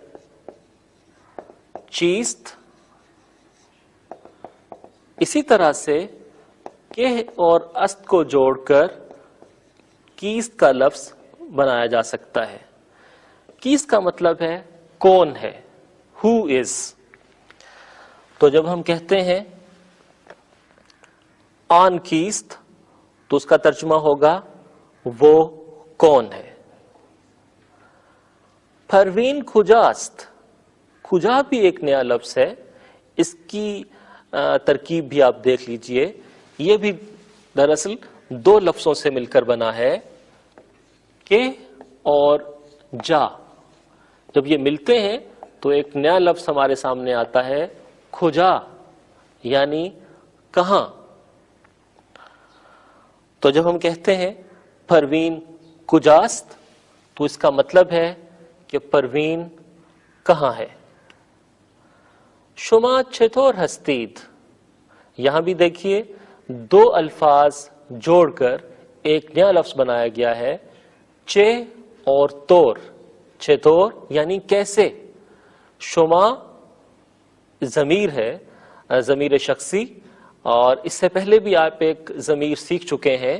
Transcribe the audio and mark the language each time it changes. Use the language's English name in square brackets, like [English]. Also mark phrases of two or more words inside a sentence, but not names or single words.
[Urdu] چیست، اسی طرح سے کہ اور است کو جوڑ کر کیست کا لفظ بنایا جا سکتا ہے. کیست کا مطلب ہے کون ہے، [English] who is. [Urdu] تو جب ہم کہتے ہیں [Persian] آن کیست [Urdu] تو اس کا ترجمہ ہوگا وہ کون ہے. [Persian] پروین کجاست، [Urdu] کجا بھی ایک نیا لفظ ہے. اس کی ترکیب بھی آپ دیکھ لیجئے. یہ بھی دراصل 2 لفظوں سے مل کر بنا ہے، کہ اور جا. جب یہ ملتے ہیں تو ایک نیا لفظ ہمارے سامنے آتا ہے کھجا، یعنی کہاں؟ تو جب ہم کہتے ہیں [Persian] پروین کجاست [Urdu] تو اس کا مطلب ہے کہ پروین کہاں ہے. [Persian] شما چطور ہستید، [Urdu] یہاں بھی دیکھیے دو الفاظ جوڑ کر ایک نیا لفظ بنایا گیا ہے، چے اور طور. چطور یعنی کیسے. شما ضمیر ہے، ضمیر شخصی، اور اس سے پہلے بھی آپ ایک ضمیر سیکھ چکے ہیں.